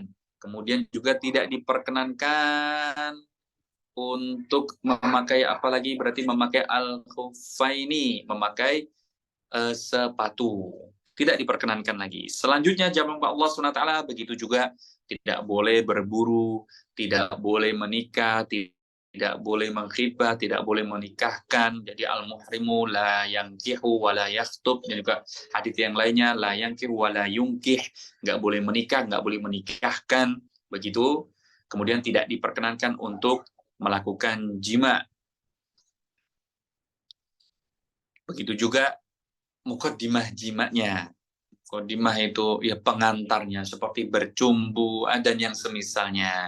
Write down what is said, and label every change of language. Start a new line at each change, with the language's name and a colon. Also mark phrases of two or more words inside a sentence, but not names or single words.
Indonesian: Kemudian juga tidak diperkenankan untuk memakai apalagi berarti memakai al-khuffaini, memakai sepatu. Tidak diperkenankan lagi. Selanjutnya jamaah Allah SWT begitu juga tidak boleh berburu, tidak boleh menikah, tidak boleh mengkhibah, tidak boleh menikahkan.
Arabic: Jadi المحرم لا ينكح ولا يخطب,
Indonesian: dan juga hadis yang lainnya
Arabic: لا ينكح ولا ينكح,
Indonesian: nggak boleh menikah, nggak boleh menikahkan. Begitu. Kemudian tidak diperkenankan untuk melakukan jima. Begitu juga mukaddimah jimatnya. Mukaddimah itu ya pengantarnya seperti bercumbu dan yang semisalnya.